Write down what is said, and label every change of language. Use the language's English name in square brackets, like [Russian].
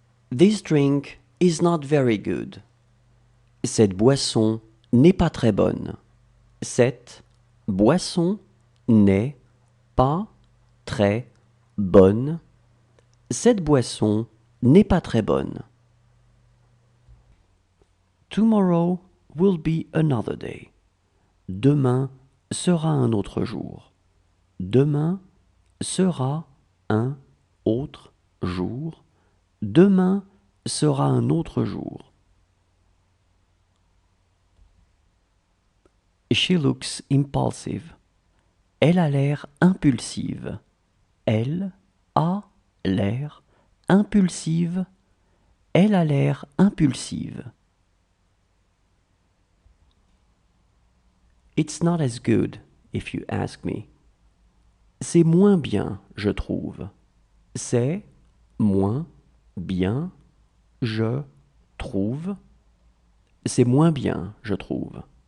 [English] This drink is not very good. [French] Cette boisson n'est pas très bonne. Cette boisson n'est pas très bonne. Cette boisson n'est pas très bonne. [English] Tomorrow will be another day. [French] Demain sera un autre jour. Demain sera un autre jour. Demain sera un autre jour. [English] She looks impulsive. [French] Elle a l'air impulsive. Elle a l'air impulsive. Elle a l'air impulsive. [English] It's not as good, if you ask me. [French] C'est moins bien, je trouve. C'est moins bien, je trouve. C'est moins bien, je trouve.